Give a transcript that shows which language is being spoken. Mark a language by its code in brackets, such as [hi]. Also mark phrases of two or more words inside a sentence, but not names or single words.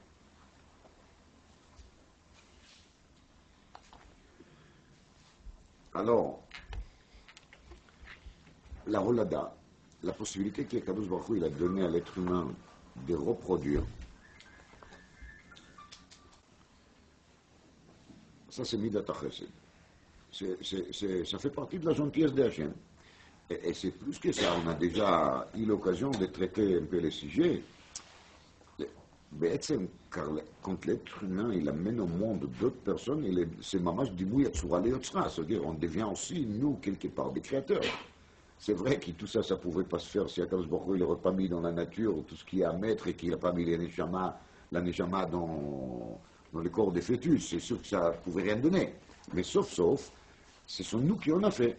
[fr] Alors, la Holada, la possibilité qu' [he] הקדוש ברוך הוא [fr] il a donnée à l'être humain de reproduire, ça c'est [he] מדת החסד. [fr] Ça fait partie de la gentillesse de Hachem. Et c'est plus que ça, on a déjà eu l'occasion de traiter un peu les sujets. Car quand l'être humain il amène au monde d'autres personnes, c'est [he] ממש דימוי הצורה ליוצרה, [fr] c'est-à-dire on devient aussi, nous, quelque part, des créateurs. C'est vrai que tout ça, ça ne pouvait pas se faire si [he] הקדוש ברוך הוא [fr] n'aurait pas mis dans la nature tout ce qu'il y a à mettre et qu'il n'a pas mis la neshama dans le corps des fœtus. C'est sûr que ça ne pouvait rien donner. Mais sauf, ce sont nous qui en a fait.